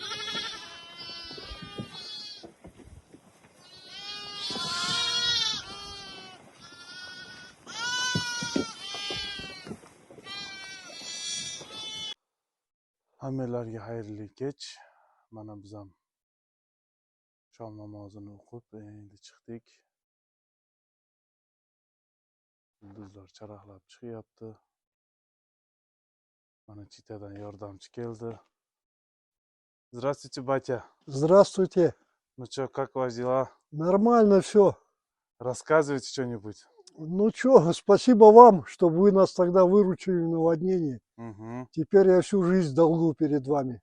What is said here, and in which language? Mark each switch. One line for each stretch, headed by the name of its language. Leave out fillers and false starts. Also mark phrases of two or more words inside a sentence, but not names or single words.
Uzbek: Hammalarga xayrli kech. Mana biz ham shom namozini o'qib, endi chiqdik. Yulduzlar charaqlab chiqyapti. Mana chitadan yordamchi keldi.
Russian: Здравствуйте, батя. Здравствуйте. Ну что, как у вас дела? Нормально все. Рассказывайте что-нибудь. Ну что, спасибо вам, что вы нас тогда выручили в наводнении. Угу. Теперь я всю жизнь в долгу перед вами.